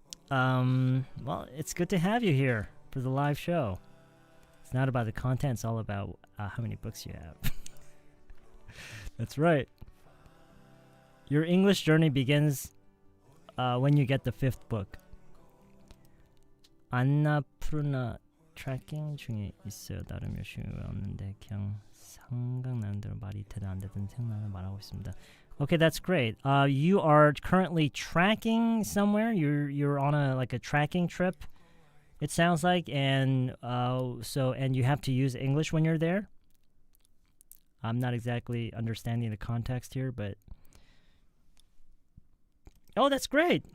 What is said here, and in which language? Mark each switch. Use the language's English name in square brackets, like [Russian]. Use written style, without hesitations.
[English] Well, it's good to have you here for the live show. It's not about the content, it's all about how many books you have. That's right. Your English journey begins when you get the 5th book. [Korean] 안나푸르나 트래킹 중에 있어요. 나름 열심히 외웠는데 그냥 생각나는 대로 말이 되든 안 되든 생각나는 말하고 있습니다. [English] Okay, that's great. You are currently tracking somewhere. You're on a tracking trip. It sounds like, and and you have to use English when you're there. I'm not exactly understanding the context here, but oh, that's great.